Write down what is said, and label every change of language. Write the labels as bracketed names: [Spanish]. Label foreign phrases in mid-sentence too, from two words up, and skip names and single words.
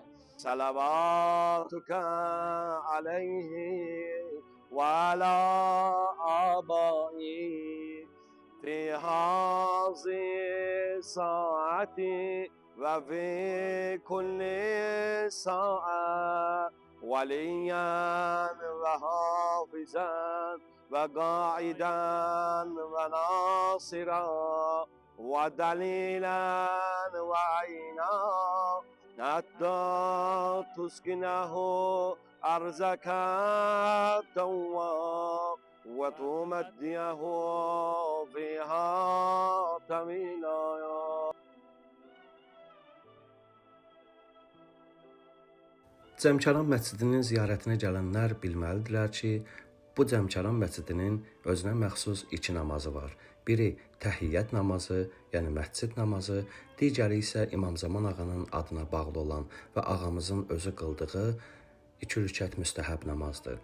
[Arabic] صلواتك عليه وعلى آبائه في هذه الساعة وفي كل saat وليا وحافظا وقاعدا وناصرا ودليلا وعينا حتى تسكنه أرزك التواب وتمديه فيها طويلا. [Azerbaijani] Cəmkəran məscidinin ziyarətinə gələnlər bilməlidirlər ki, bu Cəmkəran məscidinin özünə məxsus iki namazı var. Biri təhiyyət namazı, yəni məscid namazı, digəri isə İmam Zaman ağanın adına bağlı olan və ağamızın özü qıldığı 2 rükət müstəhəb namazdır.